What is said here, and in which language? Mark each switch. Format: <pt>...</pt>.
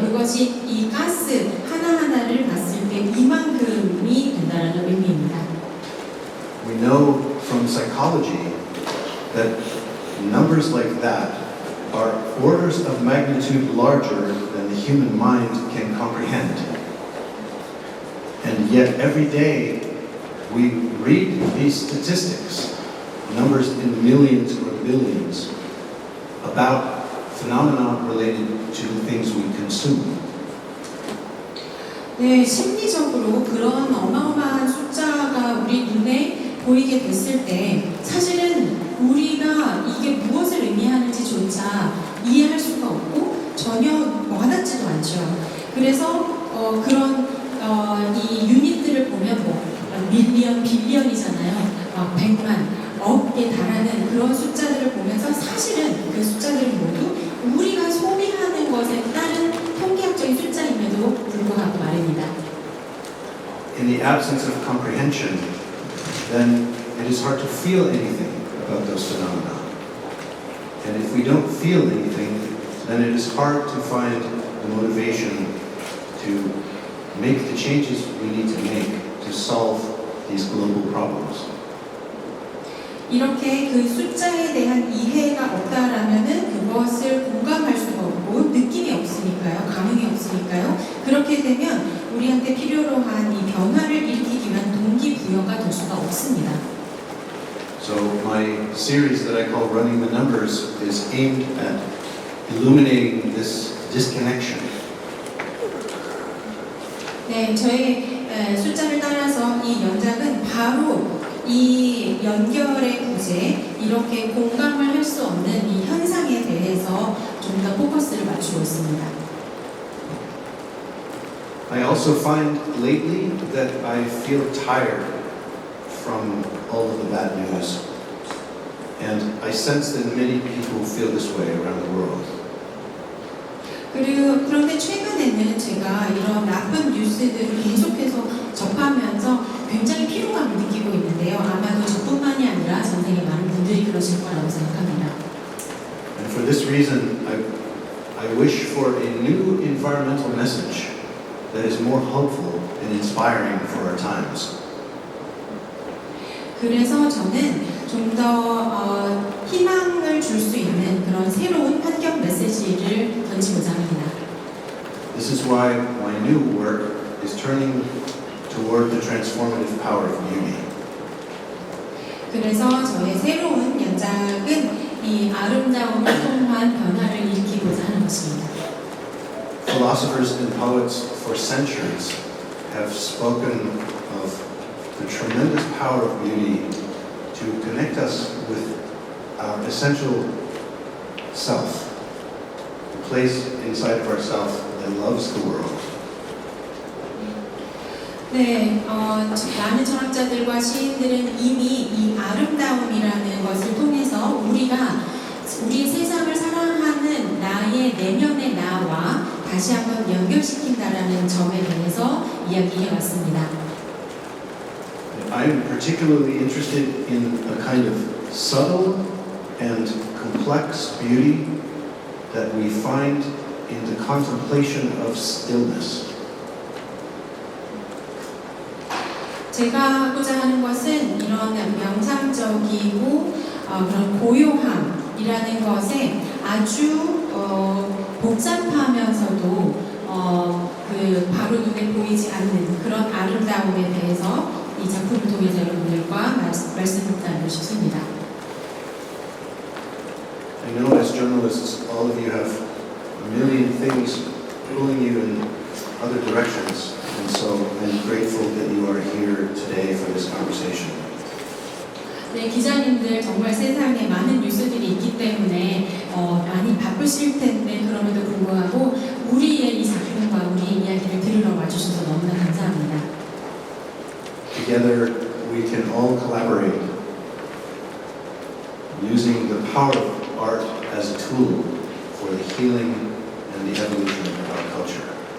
<ko>그것이 이 가스 하나하나를 봤을 때 이만큼이 된다는 의미입니다.</ko> <en>We know from psychology that numbers like that are orders of magnitude larger than the human mind can comprehend. And yet every day we read these statistics, numbers in millions or billions, about phenomena related to things we consume.</en> <ko>네, 심리적으로 그런 어마어마한 숫자가 우리 눈에 보이게 됐을 때 사실은 우리가 이게 무엇을 의미하는지조차 이해할 수가 없고 전혀 와닿지도 않죠. 그래서 그런 이 유닛들을 보면 뭐 밀리언, 빌리언이잖아요. 막 100만, 억에 달하는 그런 숫자들을 보면서 사실은 그 숫자들은 모두 우리가 소비하는 것에 따른 통계학적인 숫자임에도 불구하고 말입니다.</ko> <en>In the absence of comprehension, then it is hard to feel anything about those phenomena. And if we don't feel anything, then it is hard to find the motivation to make the changes we need to make to solve these global problems.</en> <ko>이렇게 그 숫자에 대한 이해가 없다라면은 그것을 공감할 수가 없고 느낌이 없으니까요, 감흥이 없으니까요. 그렇게 되면 우리한테 필요로 한 이 변화를 일으키기 위한 동기부여가 될 수가 없습니다.</ko> <en>So my series that I call Running the Numbers is aimed at illuminating this disconnection.</en> <ko>네, 저의 숫자를 따라서 이 연작은 바로 이 연결의 부재, 이렇게 공감을 할 수 없는 이 현상에 대해서 좀 더 포커스를 맞추고 있습니다.</ko> <en>I also find lately that I feel tired from all of the bad news. And I sense that many people feel this way around the world.</en> <ko>그런데 최근에는 제가 이런 나쁜 뉴스들을 계속해서 접하면서 굉장히 피로감을 느끼고 있는데요. 아마도 저뿐만이 아니라 전 세계 많은 분들이 그러실 거라고 생각합니다.</ko> <en>And for this reason, I wish for a new environmental message that is more hopeful and inspiring for our times.</en> <ko>그래서 저는 좀 더 희망을 줄 수 있는 그런 새로운 환경 메시지를 던지고자 합니다.</ko> <en>This is why my new work is turning toward the transformative power of beauty.</en> <ko>그래서 저의 새로운 연작은 이 아름다움을 통한 변화를 일으키고자 하는 것입니다.</ko> <en>Philosophers and poets for centuries have spoken of the tremendous power of beauty to connect us with our essential self, the place inside of ourself that loves the world.</en> <ko>네, 많은 철학자들과 시인들은 이미 이 아름다움이라는 것을 통해서 우리 세상을 사랑하는 나의 내면의 나와 다시 한번 연결시킨다라는 점에 대해서 이야기해 왔습니다.</ko> <en>I'm particularly interested in a kind of subtle and complex beauty that we find in the contemplation of stillness.</en> <ko>제가 하고자 하는 것은 이런 명상적이고 그런 고요함이라는 것에 아주 복잡하면서도 그 바로 눈에 보이지 않는 그런 아름다움에 대해서 이 작품을 통해서 여러분들과 말씀을 나누고 싶습니다.</ko> <en>I know as journalists, all of you have a million things pulling you in other directions, and so I'm grateful that you are here today for this conversation.</en> <ko>네, 기자님들 정말 세상에 많은 뉴스들이 있기 때문에 많이 바쁘실 텐데 그럼에도 불구하고 우리의 이 작품과 우리의 이야기를 들으러 와주셔서 너무나 감사합니다.</ko> <en>Together, we can all collaborate, using the power of art as a tool for the healing and the evolution of our culture.</en>